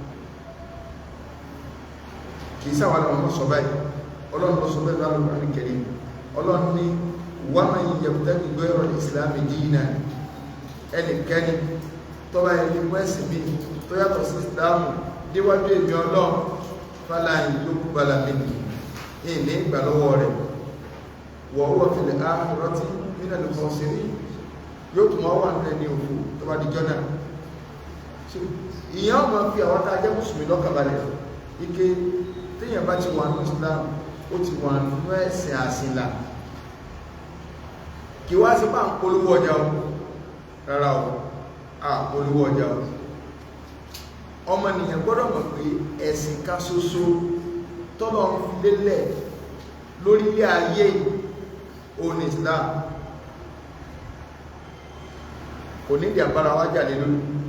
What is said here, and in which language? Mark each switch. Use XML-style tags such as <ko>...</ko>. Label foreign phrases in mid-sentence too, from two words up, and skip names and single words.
<yo>kì í sáwọn ọmọ sọ báyìí ọlọ́run lọ sọ bẹ́ẹ̀ lọ́rọ̀ Al-Qur'an Karim ọlọ́run ní</yo> <ar>ومن يبتغ غير الإسلام دينا</ar> <yo>ẹnikẹ́ni tó bá ẹni mú ẹ̀sìn bí tó yàtọ̀ sí ìsìláàmù déwájú èmi ọlọ́run</yo> <ar>فلن يقبل منه</ar> <yo>ní ìgbà lọ́wọ́ rẹ̀</yo> <ar>وهو في الآخرة من الخاسرين</ar> <yo>yóò tún wá wà ní òfò tó bá di jọ́nà ìyẹn ọmọ fi àwọn tá a jẹ́ mùsùlùmí lọ́kàbalẹ̀ ike téèyàn bá ti wà ní Islam ó ti wà nínú ẹ̀sìn àsìnlá kí wá sí bá ń polówó ọjà o rárá o a polówó ọjà o ọmọnìyàn gbọ́dọ̀ mọ̀ pé ẹ̀sìn ká ṣoṣo tọ́lọ̀ ń fi lélẹ̀ lórílẹ̀ ayé òun Islam kò ní ìdí àbára wájà lé lórí</yo>